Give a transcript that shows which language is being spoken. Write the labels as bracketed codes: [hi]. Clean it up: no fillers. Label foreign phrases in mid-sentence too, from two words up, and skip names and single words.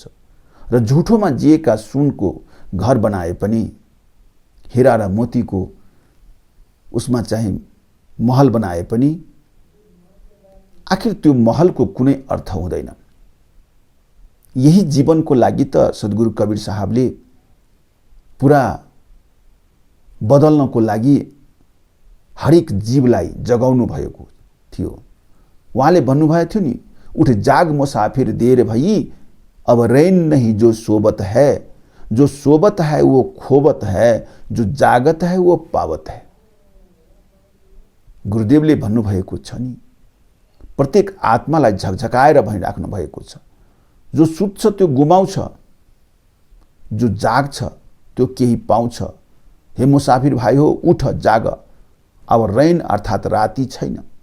[ne] र झुठोमा जिएका सुनको घर बनाए पनि, हीरा र मोतीको उसमा चाहिँ महल बनाए पनि आखिर त्यो महलको कुनै अर्थ हुँदैन। यही जीवनको लागि त सद्गुरु कबीर साहबले पुरा बदल्नको लागि हरेक जीवलाई जगाउनु भएको थियो। उहाँले भन्नुभएको थियो नि, [hi] उठ जाग मुसाफिर देर भई, अब रैन नहीं जो सोबत है, जो सोबत है वो खोबत है, जो जागत है वो पावत है। [ne] गुरुदेवले भन्नुभएको छ नि, प्रत्येक आत्मालाई झकझकाएर भनिराख्नु भएको छ। जो सुत्छ त्यो गुमाउँछ, जो जाग्छ त्यो केही पाउँछ। हे मुसाफिर भाइ हो, उठ जाग, अब रैन अर्थात राति छैन।